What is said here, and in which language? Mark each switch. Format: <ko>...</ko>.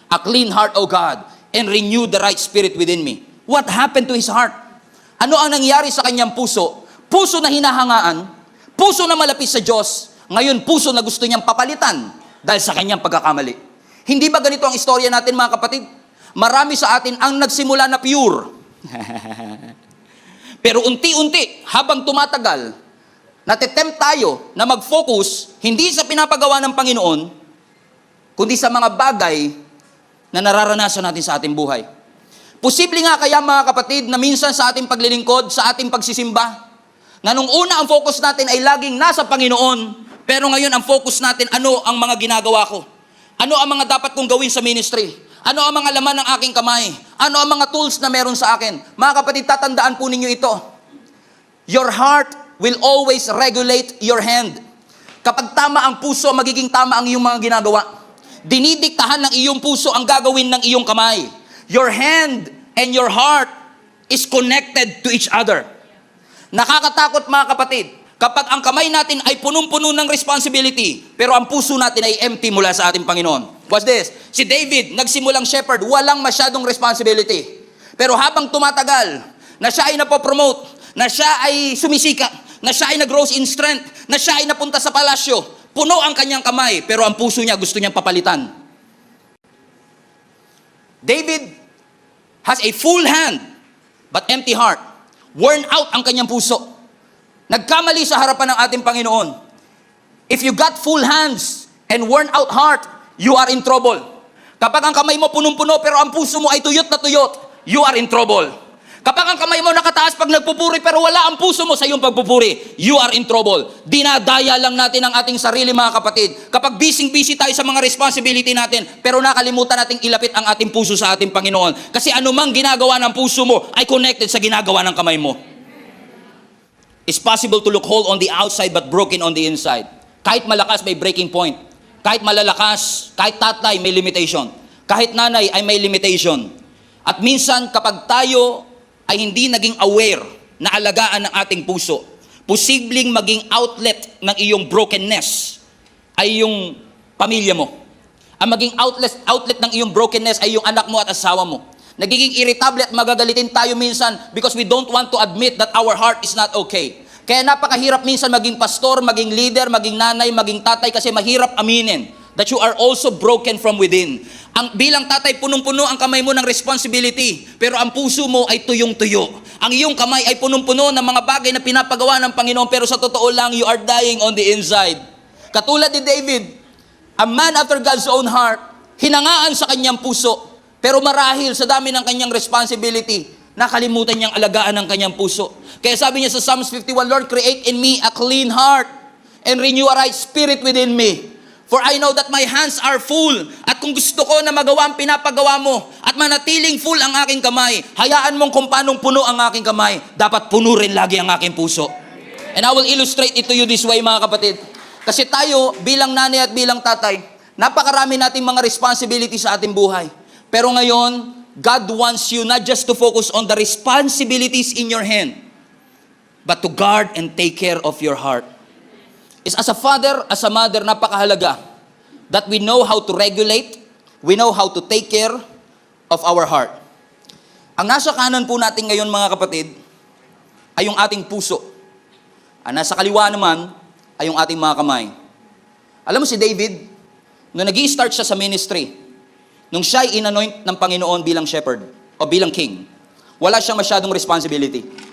<en>a clean heart, O God, and renew the right spirit within me. What happened to his heart?</en> <tl>Ano ang nangyari sa kanyang puso? Puso na hinahangaan, puso na malapit sa Diyos, ngayon puso na gusto niyang papalitan dahil sa kanyang pagkakamali. Hindi ba ganito ang istorya natin, mga kapatid? Marami sa atin ang nagsimula na pure. Pero unti-unti, habang tumatagal, natitempt tayo na mag-focus hindi sa pinapagawa ng Panginoon, kundi sa mga bagay na nararanasan natin sa ating buhay. Posible nga kaya, mga kapatid, na minsan sa ating paglilingkod, sa ating pagsisimba, na nung una ang focus natin ay laging nasa Panginoon, pero ngayon ang focus natin, ano ang mga ginagawa ko? Ano ang mga dapat kong gawin sa ministry? Ano ang mga laman ng aking kamay? Ano ang mga tools na meron sa akin? Mga kapatid, tatandaan po ninyo ito.</tl> <en>Your heart will always regulate your hand.</en> <tl>Kapag tama ang puso, magiging tama ang iyong mga ginagawa. Dinidiktahan ng iyong puso ang gagawin ng iyong kamay.</tl> <en>Your hand and your heart is connected to each other.</en> <tl>Nakakatakot, mga kapatid, kapag ang kamay natin ay punong-puno ng responsibility, pero ang puso natin ay empty mula sa ating Panginoon.</tl> <en>What's this?</en> <tl>Si David, nagsimulang shepherd, walang masyadong responsibility. Pero habang tumatagal, na siya ay napopromote, na siya ay sumisika, na siya ay nag-grows in strength, na siya ay napunta sa palasyo, puno ang kanyang kamay, pero ang puso niya gusto niyang papalitan.</tl> <en>David has a full hand, but empty heart.</en> <tl>Worn out ang kanyang puso. Nagkamali sa harapan ng ating Panginoon.</tl> <en>If you got full hands and worn out heart, you are in trouble.</en> <tl>Kapag ang kamay mo punong-puno pero ang puso mo ay tuyot na tuyot,</tl> <en>you are in trouble.</en> <tl>Kapag ang kamay mo nakataas pag nagpupuri pero wala ang puso mo sa iyong pagpupuri,</tl> <en>you are in trouble.</en> <tl>Dinadaya lang natin ang ating sarili, mga kapatid. Kapag busy tayo sa mga responsibility natin, pero nakalimutan nating ilapit ang ating puso sa ating Panginoon. Kasi anumang ginagawa ng puso mo ay connected sa ginagawa ng kamay mo.</tl> <en>It's possible to look whole on the outside but broken on the inside.</en> <tl>Kahit malakas, may breaking point. Kahit malalakas, kahit tatay, may limitation. Kahit nanay ay may limitation. At minsan, kapag tayo ay hindi naging aware na alagaan ng ating puso, posibleng maging outlet ng iyong brokenness ay yung pamilya mo. Ang maging outlet ng iyong brokenness ay yung anak mo at asawa mo. Nagiging irritable at magagalitin tayo minsan</tl> <en>because we don't want to admit that our heart is not okay.</en> <tl>Kaya napakahirap minsan maging pastor, maging leader, maging nanay, maging tatay kasi mahirap aminin</tl> <en>that you are also broken from within.</en> <tl>Ang bilang tatay, punong-puno ang kamay mo ng responsibility, pero ang puso mo ay tuyong-tuyo. Ang iyong kamay ay punong-puno ng mga bagay na pinapagawa ng Panginoon, pero sa totoo lang,</tl> <en>you are dying on the inside.</en> <tl>Katulad ni David,</tl> <en>a man after God's own heart,</en> <tl>hinangaan sa kanyang puso, pero marahil sa dami ng kanyang responsibility, nakalimutan niyang alagaan ang kanyang puso. Kaya sabi niya sa Psalms 51,</tl> <en>Lord, create in me a clean heart and renew a right spirit within me. For I know that my hands are full.</en> <tl>At kung gusto ko na magawa ang pinapagawa mo at manatiling full ang aking kamay, hayaan mong kung paanong puno ang aking kamay, dapat puno rin lagi ang aking puso.</tl> <en>And I will illustrate it to you this way,</en> <tl>mga kapatid. Kasi tayo, bilang nanay at bilang tatay, napakarami nating mga responsibility sa ating buhay. Pero ngayon,</tl> <en>God wants you not just to focus on the responsibilities in your hand, but to guard and take care of your heart. Is as a father, as a mother, napakahalaga that we know how to regulate, we know how to take care of our heart.</en> <tl>Ang nasa kanan po natin ngayon, mga kapatid, ay yung ating puso. Ang nasa kaliwa naman ay yung ating mga kamay. Alam mo si David, nung nag-i-start siya sa ministry, nung siya ay inanoint ng Panginoon bilang shepherd o bilang king, wala siyang masyadong responsibility.</tl>